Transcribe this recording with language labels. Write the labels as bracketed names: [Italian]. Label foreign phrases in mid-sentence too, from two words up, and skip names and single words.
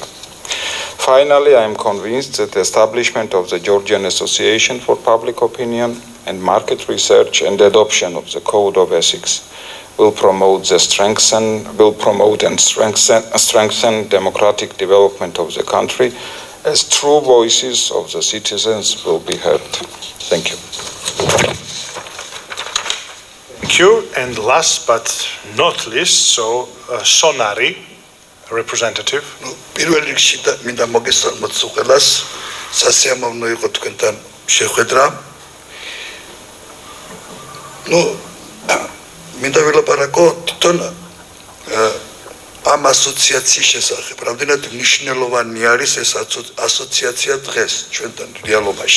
[English] Finally, I am convinced that the establishment of the Georgian Association for Public Opinion and Market Research and adoption of the Code of Ethics will promote and strengthen democratic development of the country, as true voices of the citizens will be heard. Thank you. Thank you. And last but not least, so Sonari, representative. [Georgian] პირველ რიგში მინდა მოგესალმოთ ყველას. სასიამოვნო იყო თქვენთან შეხვედრა. მინდა ვილაპარაკო თვითონ ამ ასოციაციის შესახებ. რამდენად მნიშვნელოვანი არის ეს ასოციაცია დღეს ჩვენთან რეალობაში.